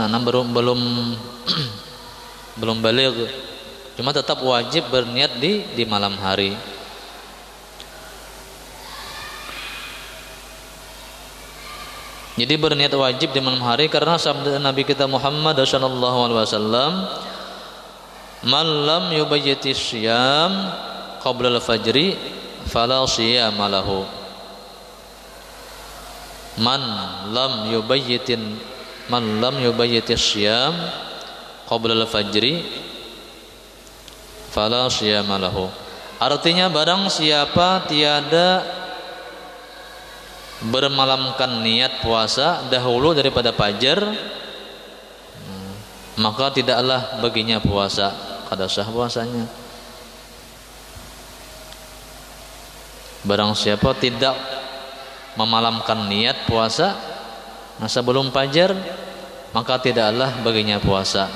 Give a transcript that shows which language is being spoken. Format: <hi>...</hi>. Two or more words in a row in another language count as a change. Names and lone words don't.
<id>Nah belum baligh. Cuma tetap wajib berniat di malam hari. Jadi berniat wajib di malam hari karena sabda Nabi kita Muhammad</id> <ar>صلى الله عليه وسلم, "من لم يبيت الصيام قبل الفجر فلا صيام له." من لم يبيت الصيام قبل الفجر فلا صيام له.</ar> <id>Artinya barang siapa tiada bermalamkan niat puasa dahulu daripada fajar, maka tidaklah baginya puasa, kada sah puasanya. Barang siapa tidak memalamkan niat puasa sebelum fajar, maka tidaklah baginya puasa.</id>